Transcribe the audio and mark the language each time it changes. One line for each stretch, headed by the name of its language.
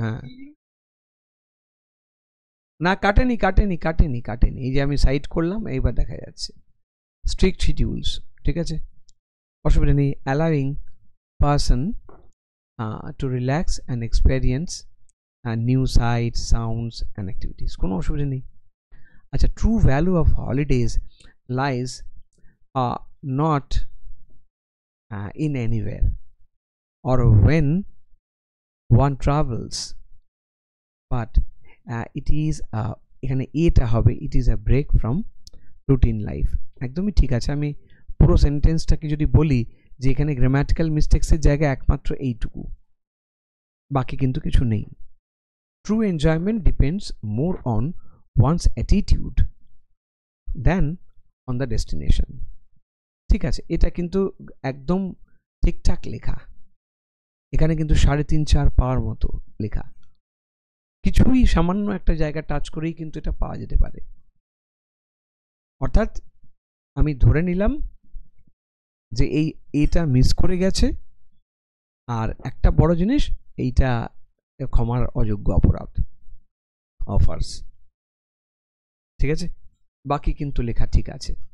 Bangla: হ্যাঁ, না কাটেনি কাটেনি কাটেনি কাটেনি, এই যে আমি সাইড করলাম, এইবার দেখা যাচ্ছে স্ট্রিক্ট শিডিউলস, ঠিক আছে, অসুবিধা নেই।
English: allowing person to relax and experience new sights, sounds and activities,
Bangla: কোনো অসুবিধা নেই।
English: আচ্ছা, true value of holidays lies not in anywhere or when one travels, but it is
Bangla: এখানে এটা হবে,
English: it is a break from routine life।
Bangla: একদমই ঠিক আছে। আমি পুরো সেন্টেন্সটাকে যদি বলি যে এখানে গ্রামাটিক্যাল মিস্টেক্সের জায়গায় একমাত্র এইটুকু, বাকি কিন্তু কিছু নেই।
English: True enjoyment depends more on one's attitude than on the destination।
Bangla: ঠিক আছে, এটা কিন্তু একদম ঠিকঠাক লেখা। এখানে কিন্তু 3.5 4 পাওয়ার মতো লেখা, কিছুই সামান্য একটা জায়গা টাচ করেই কিন্তু এটা পাওয়া যেতে পারে। অর্থাৎ আমি ধরে নিলাম যে এই এটা মিস করে গেছে, আর একটা বড় জিনিস, এইটা ক্ষমার অযোগ্য অপরাধ, অফার্স, ঠিক আছে, বাকি কিন্তু লেখা ঠিক আছে।